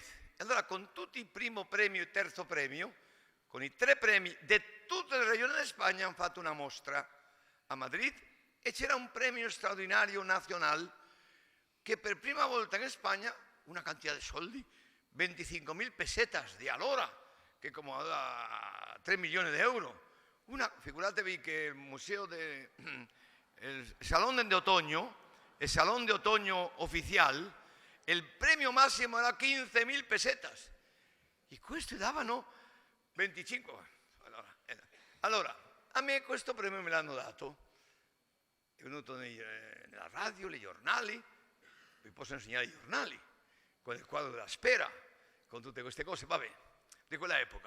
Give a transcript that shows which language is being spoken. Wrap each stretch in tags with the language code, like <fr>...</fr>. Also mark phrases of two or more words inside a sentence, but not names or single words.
<it>E allora con tutti il primo premio e il terzo premio, con i 3 premi di tutte le regioni della Spagna, hanno fatto una mostra a Madrid e c'era un premio straordinario nazionale che per prima volta in Spagna, una quantità di soldi, 25.000 pesetas di allora, che come 3 milioni di euro. Figuratevi che il museo el Salón de Otoño, el Salón de Otoño oficial, il premio massimo era 15.000 pesetas. E questi davano 25. Allora, a me questo premio me l'hanno dato. È venuto nella radio, nei giornali, vi posso insegnare i giornali, con il quadro della Spera, con tutte queste cose, vabbè, di quella epoca.</it>